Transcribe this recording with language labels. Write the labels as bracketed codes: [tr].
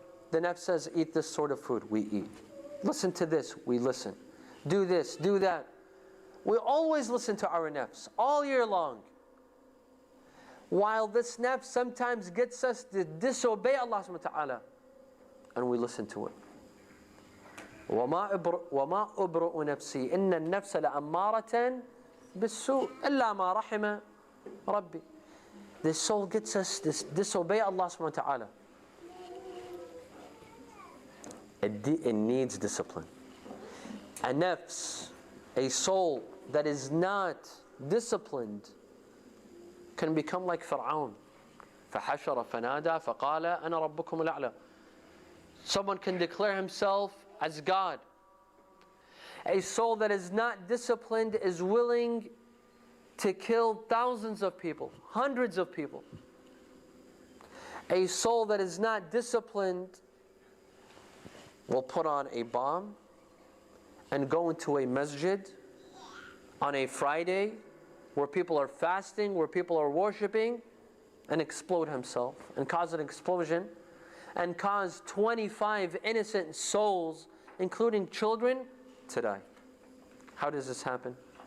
[en] The nafs says, eat this sort of food, we eat. Listen to this, we listen. Do this, do that. We always listen to our nafs, all year long. While this nafs sometimes gets us to disobey Allah subhanahu wa ta'ala, and we listen to it. [ar] وما أبرئ نفسي إن النفس لأمارة بالسوء إلا ما رحم ربي. [en] This soul gets us to disobey Allah subhanahu wa ta'ala. It needs discipline. A nafs, a soul that is not disciplined, can become like Fir'aun. [ar] فحشر فنادى فقال أنا ربكم الأعلى. [en] Someone can declare himself as God. A soul that is not disciplined is willing to kill thousands of people, hundreds of people. A soul that is not disciplined will put on a bomb and go into a masjid on a Friday where people are fasting, where people are worshiping, and explode himself and cause an explosion and cause 25 innocent souls, including children, to die. How does this happen?